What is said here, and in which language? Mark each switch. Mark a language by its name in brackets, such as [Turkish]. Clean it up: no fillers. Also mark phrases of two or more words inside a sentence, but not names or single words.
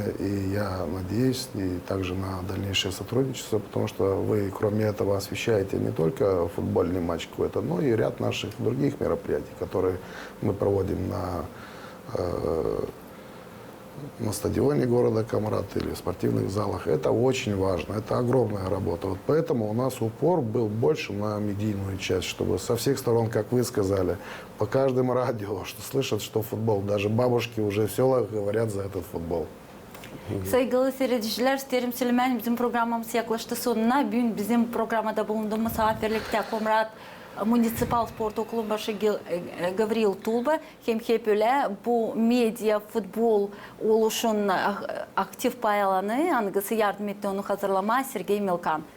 [Russian] И я надеюсь и также на дальнейшее сотрудничество, потому что вы, кроме этого, освещаете не только футбольный матч какой-то, но и ряд наших других мероприятий, которые мы проводим на стадионе города Камрат или в спортивных залах. Это очень важно, это огромная работа. Вот поэтому у нас упор был больше на медийную часть, чтобы со всех сторон, как вы сказали, по каждому радио, что слышат, что футбол. Даже бабушки уже в селах говорят за этот футбол. [Gagauz] Saygılı seyirciler, isterim söylemen bizim programımız yaklaştı sonuna. Bugün bizim programda bulunduğumuz misafirlikte Komrat Municipal Spor Okulu başı Gavril Tulba hem hep öyle bu medya futbol oluşun aktif paylanı, angısı yardım etti onu hazırlama Sergey Milkan.